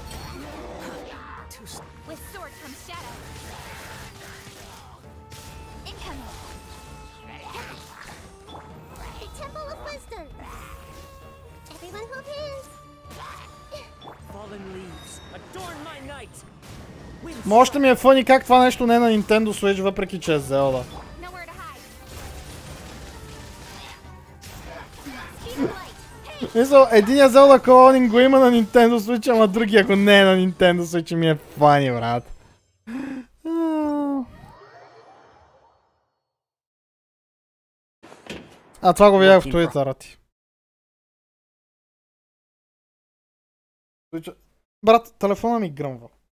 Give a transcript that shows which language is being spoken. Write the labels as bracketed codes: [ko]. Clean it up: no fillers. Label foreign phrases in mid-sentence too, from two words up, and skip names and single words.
[en] With sword comes shadow. Incoming. The Temple of Wisdom. Everyone hold hands. Fallen leaves, adorn my night. [bg] Може ми е фъни как това нещо не е на Nintendo Switch, въпреки че е Zelda. [en] Nowhere to hide. Speed of light. [bg] Мисля, единия Zelda Cloning го има на Nintendo Switch, ама другия го не е на Nintendo Switch и ми е фани, брат. А това го видях в Twitter-а ти. Брат, телефона ми гръмва.